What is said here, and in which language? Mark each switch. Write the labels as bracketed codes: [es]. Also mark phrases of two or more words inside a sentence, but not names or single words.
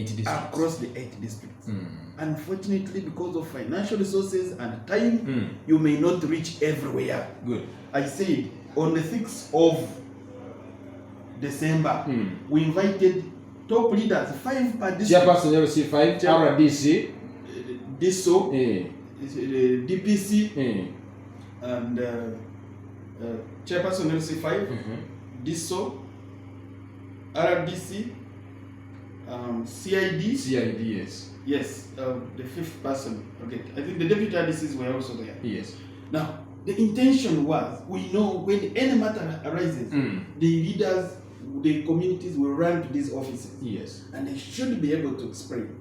[en] districts. Unfortunately, because of financial resources and time, you may not reach everywhere. Good. I said on the 6th of December, we invited top leaders, 5 per district. Chairperson LC5, RDC, DISO, DPC, and Chairperson LC5, DISO, RDC, CID. CID, yes. Yes, the 5th person. Okay, I think the deputy RDCs were also there. Yes. Now, the intention was, we know when any matter arises, the leaders, the communities will run to these offices. Yes. And they should be able to explain.